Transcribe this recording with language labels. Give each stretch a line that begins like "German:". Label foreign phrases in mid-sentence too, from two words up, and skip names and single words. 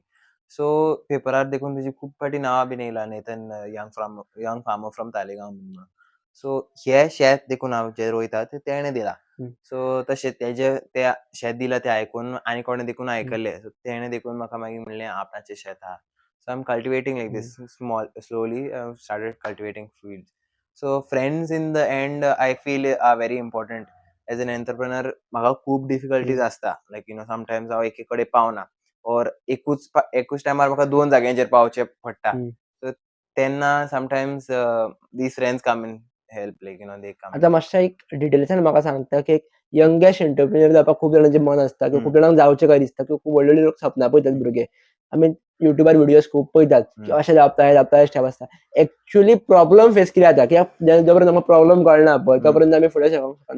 Konkani: सो पेपरार देखून तेजी खूब फावटी नांवां बीन येयलां नेथन
English: young farmer from
Konkani: तालिगांव म्हणून. सो हे शेत देखून हांव जे रोयता ते तेणे दिला. हं. सो तशें त्या शेत दिला तें आयकून आनी कोणे देखून हं. आयकल्लें. सो तेणे देखून म्हाका मागीर म्हणलें आपणाचें शेत आहा.
English: so I am cultivating like हं. दीस slowly started cultivating fields. so friends in the end I feel are very important. as an entrepreneur
Konkani: म्हाका खूब
English: difficulties हं.
Konkani: आसता.
English: like sometimes
Konkani: हांव एके कडेन पावना ओर एकूच टायमार म्हाका 2 जाग्यांचेर पावचें पडटा. हं.
English: so तेन्ना sometimes these friends come in help, like they come in
Konkani: आता
English: help.
Konkani: मातशा एक डिटेल्सान म्हाका सांगता, की एक
English: youngest entrepreneur
Konkani: जावपाक खूब जाणांचें मन आसता किंवा हं, खूब जाणांक जावचें काय दिसता किंवा खूब व्हडली लोक सपनां पळयतात हं, भुरगे. आमी युट्यूबार व्हिडियोज खूब पळयतात, की हं, अशें जावता, हें जावता, हे स्टेप आसता.
English: actually problem face
Konkani: कितें जाता, कित्याक जो पर्यंत आमकां प्रॉब्लम कळना पळय, तो हं, पर्यंत आमी फुडें सरपाक शकना.